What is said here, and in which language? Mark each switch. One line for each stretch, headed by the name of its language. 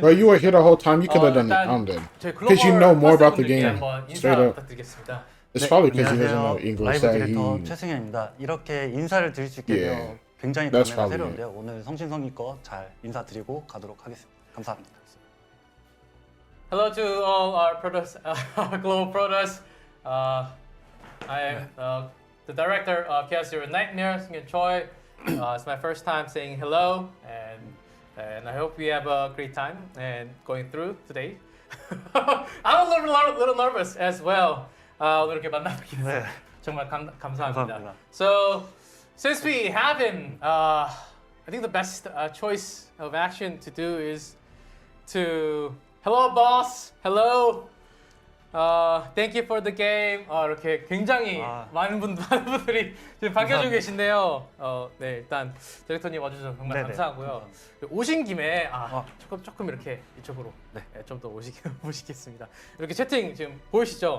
English: Bro, you were here the whole time. You could have done it. I'm dead. Because you know more about the game. Straight up.
Korean: 부탁드리겠습니다.
English: It's probably because he doesn't know
Korean: 안녕하세요.
English: English. That
Korean: 디렉터
English: he.
Korean: 최승현입니다. 이렇게 인사를 드릴 수 있게 되어
English: Yeah.
Korean: 굉장히
English: That's probably
Korean: 새로운데요. 오늘 성심성의껏 잘 인사드리고 가도록 하겠습니다. 감사합니다.
English: Hello to all our protos, global protos. I am the director of Chaos Zero Nightmare, Seung-yeon Choi. It's my first time saying hello, and I hope we have a great time and going through today. I'm a little nervous as well.
Korean: 오늘 이렇게 만나뵙게 돼서 네. 정말 감사합니다. 감사합니다.
English: So, since we have him, I think the best choice of action to do is to hello boss, hello. Thank you for the game.
Korean: 이렇게 굉장히 많은 분들이 지금 반겨주고 계신데요. 네, 일단 디렉터님 와주셔서 정말 네네. 감사하고요. 오신 김에 조금 이렇게 이쪽으로 네. 좀 더 모시겠습니다. 이렇게 채팅 지금 보이시죠?